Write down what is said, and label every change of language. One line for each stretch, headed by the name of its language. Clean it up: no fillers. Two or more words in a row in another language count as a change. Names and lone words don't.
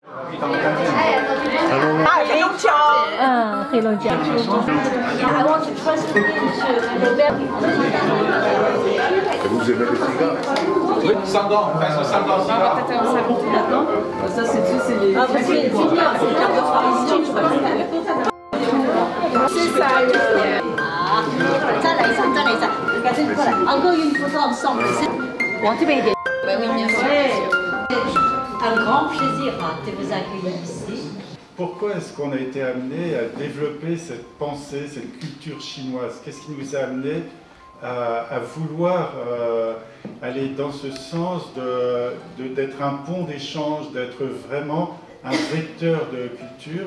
English: 黑龙江。I want to translate into
French: Vous aimez les cigares? Oui, 5 ans, presque 5 ans. Ça, c'est tout, c'est les. Ah, parce que les cigares, c'est la tradition, je crois. C'est ça.
Chinese: Ah, 再来一场，再来一场，赶紧过来。
French: Encore une photo ensemble.
Chinese: 往这边一点。
French: Oui, bien sûr. Un grand plaisir de vous accueillir ici. Pourquoi est-ce qu'on a été amené à développer cette pensée, cette culture chinoise? Qu'est-ce qui nous a amené à vouloir aller dans ce sens d'être un pont d'échange, d'être vraiment un vecteur de culture?